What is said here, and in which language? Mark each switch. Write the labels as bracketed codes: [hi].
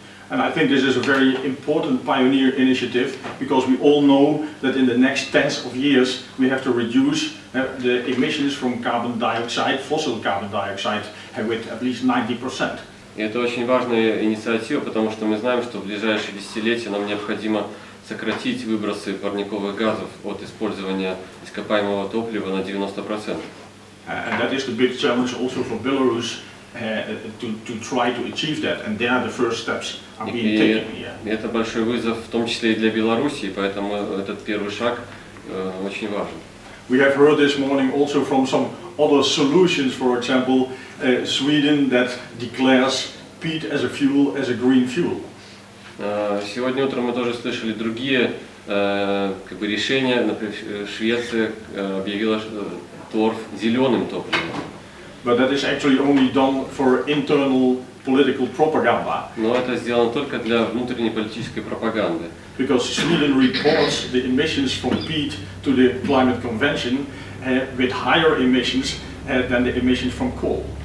[en] And I think this is a very important pioneer initiative because we all know that in the next tens of years we have to reduce the emissions from carbon dioxide, fossil carbon dioxide, with at least 90%. [ru] И это очень важная инициатива, потому что мы знаем, что в ближайшие десятилетия нам необходимо сократить выбросы парниковых газов от использования ископаемого топлива на 90%. [en] And that is the big challenge also for Belarus. To try to achieve that, and there the first steps are being taken here. [ru] Это большой вызов, в том числе и для Белоруссии, поэтому этот первый шаг очень важен. [en] We have heard this morning also from some other solutions, for example, Sweden that declares peat as a fuel, as a green fuel. [ru] Сегодня утром мы тоже слышали другие решения. Например, Швеция объявила торф зеленым топливом. [en] But that is actually only done for internal political propaganda. [ru] Но это сделано только для внутренней политической пропаганды. [en] Because Sweden reports the emissions from peat to the climate convention with higher emissions than the emissions from coal.